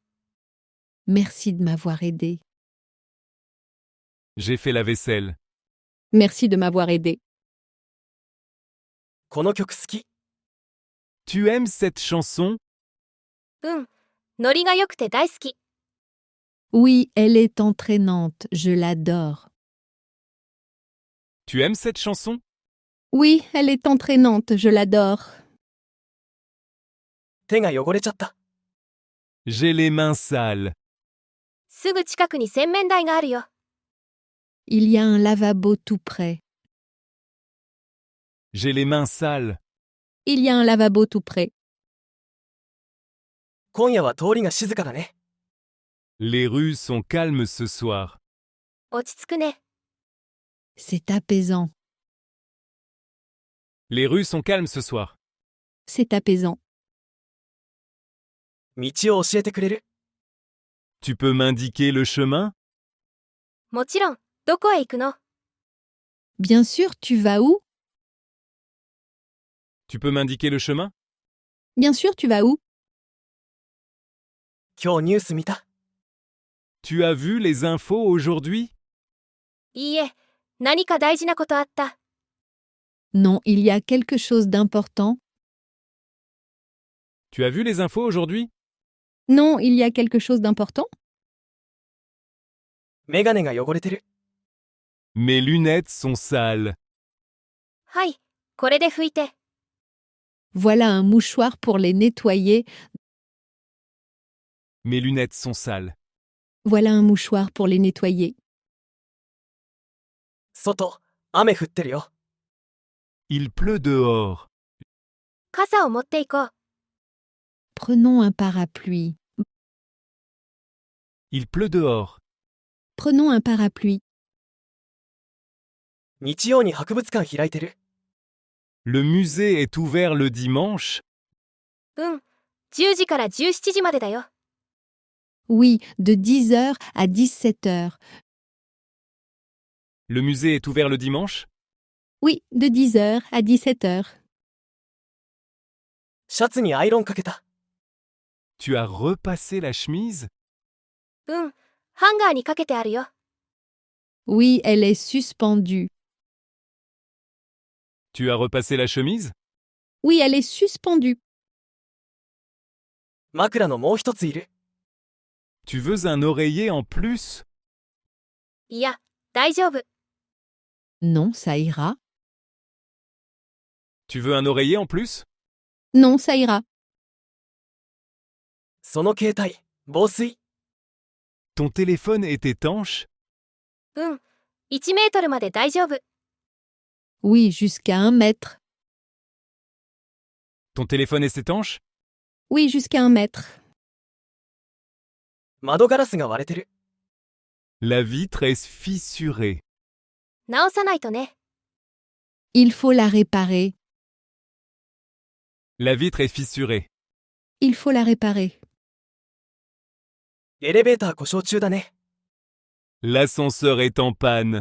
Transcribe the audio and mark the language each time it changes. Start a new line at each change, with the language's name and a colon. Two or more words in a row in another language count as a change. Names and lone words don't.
French: Merci de m'avoir aidé. J'ai fait la vaisselle. Merci de m'avoir aidé.
Japanese: この曲好き。
French: Tu aimes cette chanson?
Japanese: うん、ノリが良くて大好き。
French: Oui, elle est entraînante. Je l'adore. Tu aimes cette chanson? Oui, elle est entraînante. Je l'adore.
Japanese: 手が汚れちゃった。
French: J'ai les mains sales.
Japanese: すぐ近くに洗面台があるよ。
French: Il y a un lavabo tout près. J'ai les mains sales. Il y a un lavabo tout près.
Japanese: 今夜は通りが静かだね。
French: Les rues sont calmes ce soir.
Japanese: 落ち着くね。
French: C'est apaisant. Les rues sont calmes ce soir. C'est apaisant.
Japanese: 道を教えてくれる？
French: Tu peux m'indiquer le chemin?
Japanese: もちろん、どこへ行くの？
French: Bien sûr, tu vas où? Tu peux m'indiquer le chemin? Bien sûr, tu vas où?
Japanese: 今日ニュース見た？
French: Tu as vu les infos aujourd'hui?
Japanese: いいえ、何か大事なことあった。
French: Non, il y a quelque chose d'important. Tu as vu les infos aujourd'hui? Non, il y a quelque chose d'important.
Japanese: メガネが汚れてる。
French: Mes lunettes sont sales.
Japanese: はい、これで拭いて。
French: Voilà un mouchoir pour les nettoyer. Mes lunettes sont sales. Voilà un mouchoir pour les nettoyer.
Japanese: 外、雨降ってるよ。
French: Il pleut dehors.
Japanese: 傘を持っていこう。
French: Prenons un parapluie. Il pleut dehors. Prenons un parapluie.
Japanese: 日曜に博物館開いてる。
French: Le musée est ouvert le dimanche.
Japanese: うん、 10時から17時までだよ。
French: Oui, de 10 heures à 17 heures. Le musée est ouvert le dimanche? Oui, de 10 heures à 17 heures.
Japanese: シャツにアイロンかけた。
French: Tu as repassé la chemise?
Japanese: うん、ハンガーにかけてあるよ。
French: Oui, elle est suspendue. Tu as repassé la chemise? Oui, elle est suspendue.
Japanese: 枕のもう一ついる。
French: Tu veux un oreiller en plus?
Japanese: いや、大丈夫。
French: Non, ça ira. Tu veux un oreiller en plus? Non, ça ira.
Japanese: その携帯、防水。
French: Ton téléphone est étanche?
Japanese: うん、1メートルまで大丈夫。
French: Oui, jusqu'à 1 mètre. Ton téléphone est étanche? Oui, jusqu'à 1 mètre.
Japanese: 窓ガラスが割れてる。
French: La vitre est fissurée.
Japanese: 直さないとね。
French: Il faut la réparer. La vitre est fissurée. Il faut la réparer.
Japanese: エレベーター故障中だね。
French: L'ascenseur est en panne.